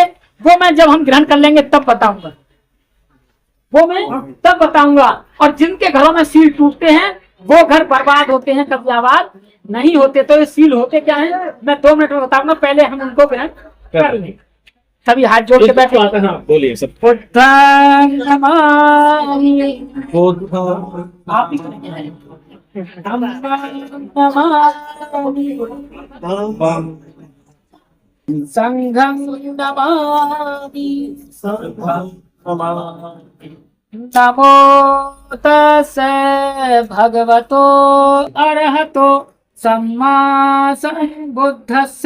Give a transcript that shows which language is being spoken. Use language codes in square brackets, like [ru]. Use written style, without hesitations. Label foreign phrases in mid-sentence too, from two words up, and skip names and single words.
[hi] वो मैं जब हम ग्रहण कर लेंगे तब बताऊंगा, वो मैं तब बताऊंगा। और जिनके घरों में सील टूटते हैं वो घर बर्बाद होते हैं, कभी आबाद नहीं होते। तो ये सील होते क्या है, मैं 2 मिनट में बताऊंगा, पहले हम उनको ग्रहण कर लें। सभी हाथ जोड़ के बैठे। हाँ, बोलिए सब। [pi] बुद्धं नमामि। [hi] आप भी करेंगे। [pi] धम्मं नमामि, संघं नमामि। नमो तस्से भगवतो अरहतो सम्मा सम्बुद्धस्से।